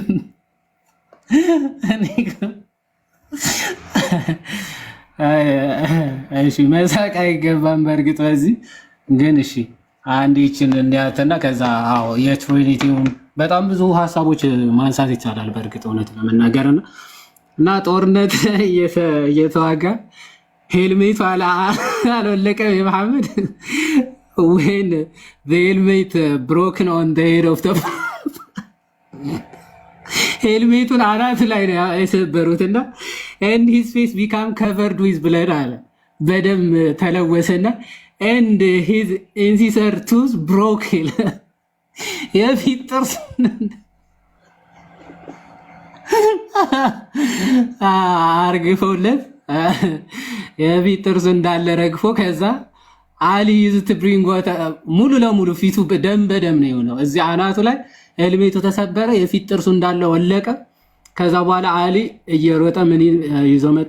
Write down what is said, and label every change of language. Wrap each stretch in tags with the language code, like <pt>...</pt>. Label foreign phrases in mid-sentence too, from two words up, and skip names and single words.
<am>እሺ መሳቅ አይገባም በእርግጥ በዚህ ግን እሺ አንድ ይችን እንዲያትና ከዛ አዎ የትሪኒቲውን በጣም ብዙ ሀሳቦች ማንሳት ይቻላል በእርግጥ እውነት ለመናገርና እና ጦርነት እየተዋጋ ሄልሜቱ አልወለቀም የመሐመድ</am> <en>when the helmet broken on the head of the</en> <am>ሄልሜቱን አናቱ ላይ ነው የሰበሩትና</am> <en>and his face became covered with blood</en> <am>አለ በደም ተለወሰና</am> <en>and his incisor tooth broke</en> <am>የፊት ጥርስ አርግፈውለት የፊት ጥርሱ እንዳለ ረግፎ ከዛ አሊ ይዝት ብሪንግ ሙሉ ለሙሉ ፊቱ ደም በደም ነው የሆነው። እዚህ አናቱ ላይ ሄልሜቱ ተሰበረ፣ የፊት ጥርሱ እንዳለ ወለቀ። ከዛ በኋላ አሊ እየሮጠ ምን ይዞ መጣ?</am>